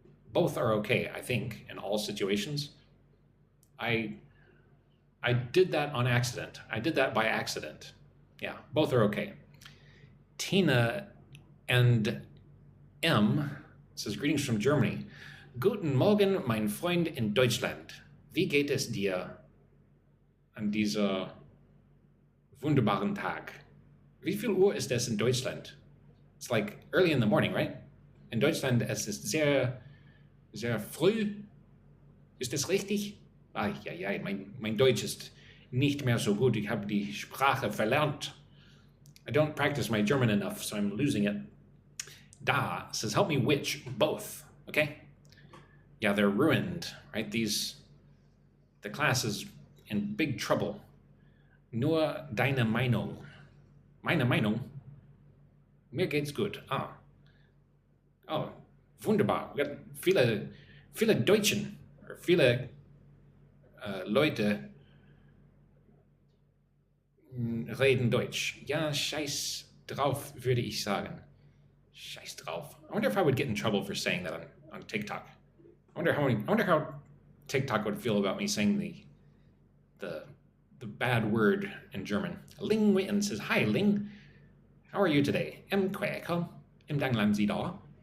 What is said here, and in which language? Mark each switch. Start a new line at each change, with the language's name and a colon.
English: Both are okay, I think, in all situations. I did that on accident. I did that by accident. Yeah, both are okay. Tina and M It says, greetings from Germany.
German: Guten Morgen, mein Freund in Deutschland. Wie geht es dir an dieser wunderbaren Tag? Wie viel Uhr ist es in Deutschland?
English: It's like early in the morning, right?
German: In Deutschland es ist sehr, sehr früh. Ist das richtig? Ja, mein Deutsch ist nicht mehr so gut. Ich habe die Sprache verlernt.
English: I don't practice my German enough, so I'm losing it. Da says, help me which? Both, okay? Yeah, they're ruined, right? The class is in big trouble.
German: Nur deine Meinung. Meine Meinung? Mir geht's gut. Oh, wunderbar. Wir haben viele Deutschen, viele Leute reden Deutsch. Ja, scheiß drauf, würde ich sagen. Scheiß drauf.
English: I wonder if I would get in trouble for saying that on TikTok. I wonder how TikTok would feel about me saying the bad word in German. Ling Witten says, hi, Ling. How are you today?
Vietnamese: Em khỏe không? Em đang làm gì đó?